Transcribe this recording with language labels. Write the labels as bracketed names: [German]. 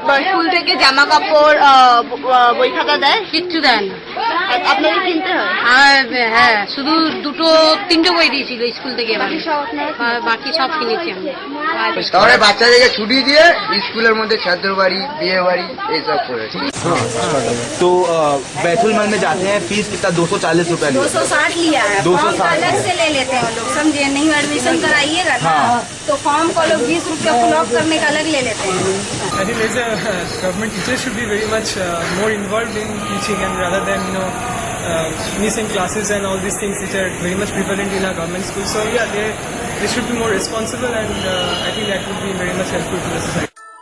[Bangla] School থেকে জামা কাপড় বই খাতা দেয়? কিচ্ছু দেয় না, আপনাদের কিনতে হয়? হ্যাঁ, শুধু 2-3টে বই দিয়েছিল স্কুল থেকে, বাকি সব কিনেছি আমি। তাহলে বাচ্চাদেরকে ছুটি দিয়ে স্কুলের মধ্যে ছাত্র বাড়ি বিয়ে বাড়ি এইসব করেছি। [Hindi] तो बैतूल मल में जाते हैं, फीस कितना 240 रुपया 260 लिया है, 260 अलग से ले लेते हैं लोग, समझे? नहीं एडमिशन कराइएगा ना तो फॉर्म को लोग 20 रुपया ब्लॉक करने का अलग ले लेते हैं। [English] I think as a government teacher should be very much more involved in teaching, and rather than missing classes and all these things which are very much prevalent in our government schools. So yeah, they should be more responsible, and I think that would be very much helpful to the society.